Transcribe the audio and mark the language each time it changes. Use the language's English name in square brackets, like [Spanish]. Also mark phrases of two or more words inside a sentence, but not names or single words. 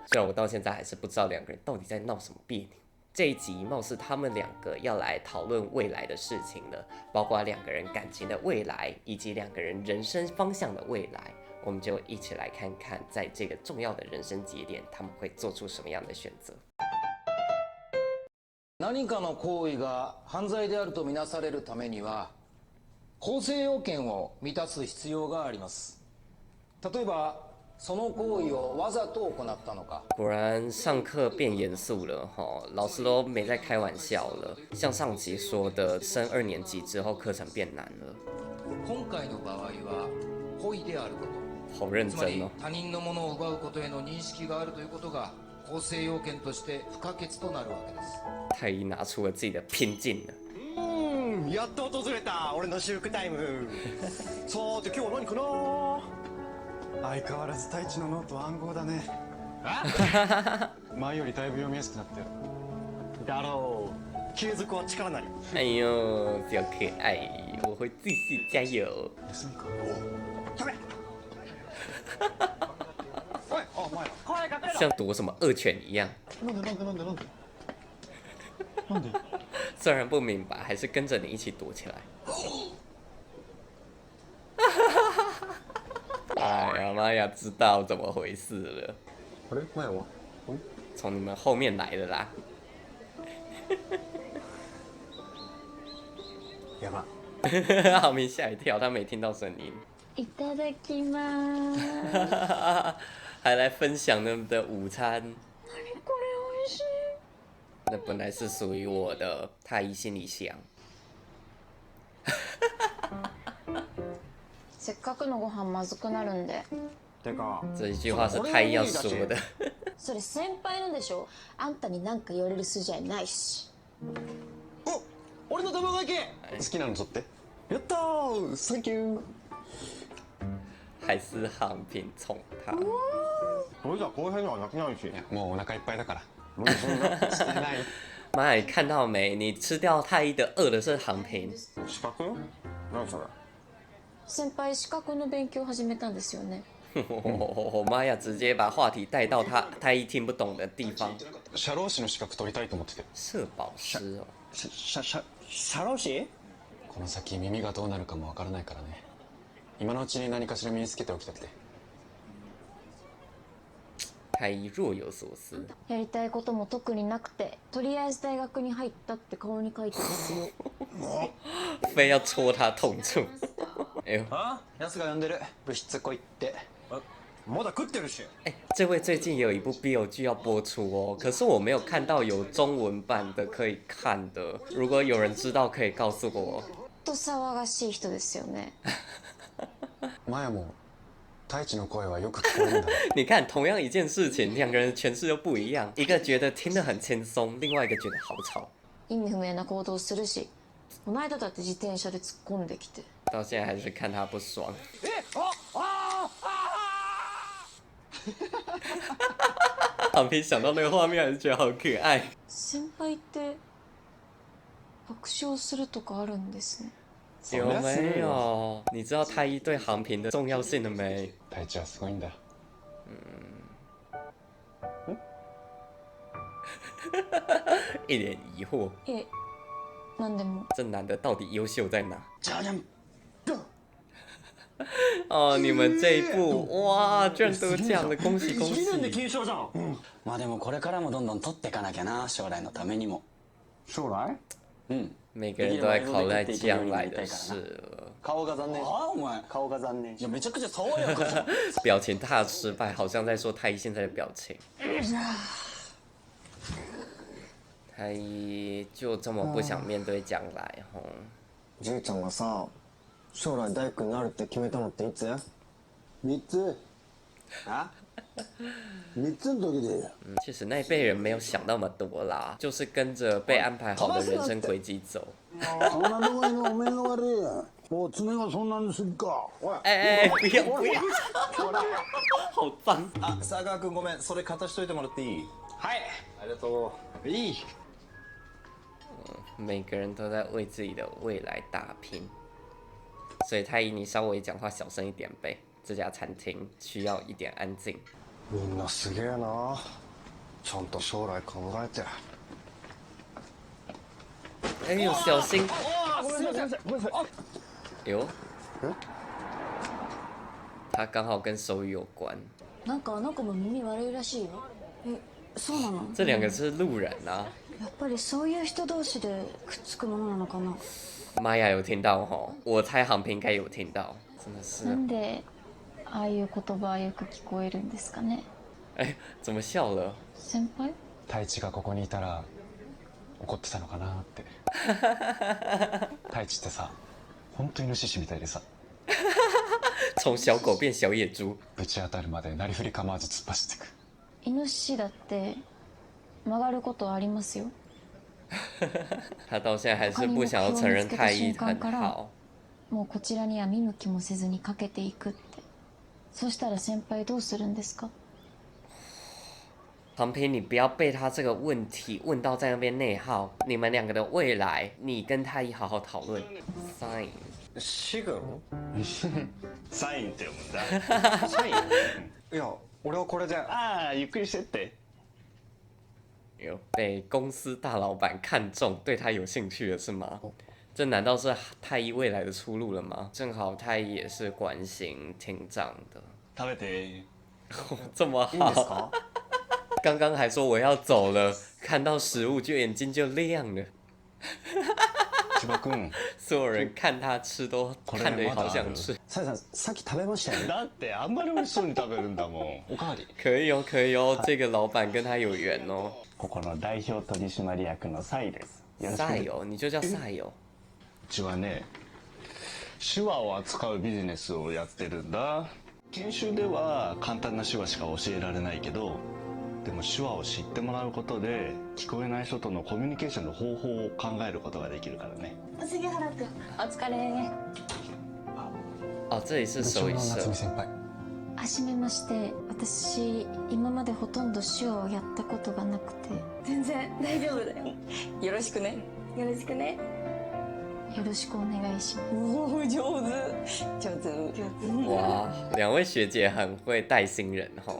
[Chinese] 虽然我到现在还是不知道两个人到底在闹什么别扭。这一集貌似他们两个要来讨论未来的事情了，包括两个人感情的未来，以及两个人人生方向的未来。我们就一起来看看，在这个重要的人生节点，他们会做出什么样的选择。 [Japanese] 何かの行為が犯罪であるとみなされるためには構成要件を満たす必要があります。例えばその行為をわざと行ったのか。 [Chinese] 果然上课变严肃了哈，老师都没在开玩笑了。像上集说的，升2年级之后课程变难了。 [Japanese] 今回の場合は故意であること。好認つまり [Chinese] 真哦。 [Japanese] 他人のものを奪うことへの認識があるということが構成要件として不可欠となるわけです。 [Chinese] 太一拿出了自己的拼劲了。 [Japanese] やっと訪れた俺の私服タイム。さて今日は何かな。相変わらず太一のノート暗号だね。前よりだいぶ読みやすくなったよ。だろう。継続は力なり。 [Chinese] 哎呦，小可爱，我会继续加油。 [Japanese] 休みか。お。食べ。おい、あ、お前ら。声かけろ。 [Chinese] 像夺什么恶犬一样。 [Japanese] なんで。 [Chinese] 虽然不明白，还是跟着你一起躲起来。哎呀妈呀，知道怎么回事了。 [Japanese] あれ、前は。 [Chinese] 从你们后面来的啦。 [Japanese] やば。 [Chinese] 浩明吓一跳，他没听到声音。 [Japanese] いただきます。 [Chinese] 还来分享他们的午餐。 [Japanese] これ美味しい。 [Chinese] 那本来是属于我的，太一心里想。 [Japanese] せっかくのご飯まずくなるんで。てか。 [Chinese] 这一句話是太一要说的。 [Japanese] それ先輩のでしょ。あんたに何か言われる筋合いないし。お、俺の卵焼き。好きなの取って。やったー、サンキュー。还是航平宠他。それじゃ後編にはなくなるし。もうお腹いっぱいだから。無理すんな。してない。 [Chinese] 妈，你看到没？你吃掉太一的，饿的是航平。 [Japanese] 資格？何それ？先輩資格の勉強始めたんですよね。 [Chinese] 我妈呀，直接把话题带到太一听不懂的地方。 [Japanese] 社労士の資格取りたいと思ってて。 [Chinese] 社保师哦。 [Japanese] 社労士？この先耳がどうなるかもわからないからね。今のうちに何かしら身につけておきたくて。 [Chinese] 太一若有所思。 [Japanese] やりたいことも特になくて、とりあえず大学に入ったって顔に書いてますよ。 [Chinese] 非要戳他痛处。哎呦， [Japanese] あ？ヤスが呼んでる。部室来いって。まだ食ってるし。 [Chinese] 哎，这位最近有一部 BL 剧要播出哦，可是我没有看到有中文版的可以看的。如果有人知道，可以告诉我。 [Japanese] と騒がしい人ですよね。マヤも太一の声はよく聞こえるんだ。 [Chinese] 你看，同样一件事情，两个人的诠释又不一样，一个觉得听得很轻松，另外一个觉得好吵。 [Japanese] 意味不明な行動するし、この間だって自転車で突っ込んできて。 [Chinese] 到现在还是看他不爽。航平想到那个画面，还是觉得好可愛。 [Japanese] 先輩って爆笑するとかあるんですね。 [Chinese] 有没有？你知道太一对航平的重要性了没？ [Japanese] 太一はすごいんだ。 [Chinese] 一脸疑惑。 [Japanese] いえ、なんでも。 [Chinese] 这男的到底优秀在哪？ [Japanese] じゃじゃん。 [Chinese] 哦，你们这一部哇，居然得奖了，恭喜恭喜！ [Japanese] 1年で金賞じゃん。まあでもこれからもどんどん取っていかなきゃな、将来のためにも。将来？うん。 [Chinese] 每个人都在考虑在将来的事了。 [Japanese] 顔が残念。ああお前。顔が残念。いやめちゃくちゃ爽やかじゃん。 [Chinese] 表情大失败，好像在说太一现在的表情。太一就这么不想面对将来吼。 [Japanese] じいちゃんがさ、将来大工になるって決めたのっていつ？3つ。あ 3つの時で。 [Chinese] 其实那一辈人没有想那么多啦，就是跟着被安排好的人生轨迹走。 [Japanese] そんなとこにお面の悪いや。もう爪がそんなにするか。 [Chinese] 哎，不要不要，好脏！ [Japanese] あ、佐川君ごめん、それ片しといてもらっていい？はい。ありがとう。いい。 [Chinese] 每个人都在为自己的未来打拼。所以太一，你稍微讲话小声一点呗。这家餐厅需要一点安静。 [Japanese] みんなすげえな。ちゃんと将来考えて。 [Chinese] 哎呦，小心！ [Japanese] ごめんなさい、ごめんなさい。 [Chinese] 哎呦，他刚好跟手语有关。 [Japanese] なんかあの子も耳悪いらしいよ。え、そうなの？ [Chinese] 这两个是路人啊。 [Japanese] やっぱりそういう人同士でくっつくものなのかな。 [Chinese] 玛雅有听到吼，我猜航平应该有听到，真的是。 [Japanese] なんでああいう言葉よく聞こえるんですかね。 [Chinese] 哎，怎么笑了？ [Japanese] 先輩？太一がここにいたら怒ってたのかなって。太一ってさ、本当イノシシみたいでさ。 [Chinese] 从小狗变小野猪。 [Japanese] ぶち当たるまでなりふり構わず突っ走ってく。イノシシだって曲がることありますよ。 [Chinese] 他到现在还是不想要承认太一很好。 [Japanese] もうこちらには見向きもせずにかけていくって。そしたら先輩どうするんですか？ [Chinese] 航平，你不要被他这个问题问到在那边内耗。你们两个的未来，你跟太一好好讨论。Sign。 [Japanese] シグサインって読むんだ。サインいや、俺はこれで。ああ、ゆっくりしてって。 [Chinese] 有被公司大老板看中，对他有兴趣了是吗？这难道是太一未来的出路了吗？正好太一也是关心厅长的。 [Japanese] 食べて。 [Chinese] 这么好。刚刚还说我要走了，看到食物就眼睛就亮了。 [Japanese] 千葉君。 [Chinese] 所有人看他吃都看得好想吃。 [Japanese] サイさん、さっき食べましたよね。だってあんまり美味しそうに食べるんだもん。おかわり。 [Chinese] 可以哦，可以哦，这个老板跟他有缘哦。 [Japanese] ここの代表取締役のサイです。 [Chinese] サイ哦，你就叫サイ哦。 [Japanese] うちはね、手話を扱うビジネスをやってるんだ。研修では簡単な手話しか教えられないけど、でも手話を知ってもらうことで聞こえない人とのコミュニケーションの方法を考えることができるからね。杉原君、お疲れ。 [Chinese] 哦，这里是手语社。 [Japanese] 夏美先輩。はじめまして。私今までほとんど手話をやったことがなくて。全然大丈夫だよ。よろしくね。よろしくね。よろしくお願いします。おー、上手。上手。 [Chinese] 哇，两位学姐很会带新人吼。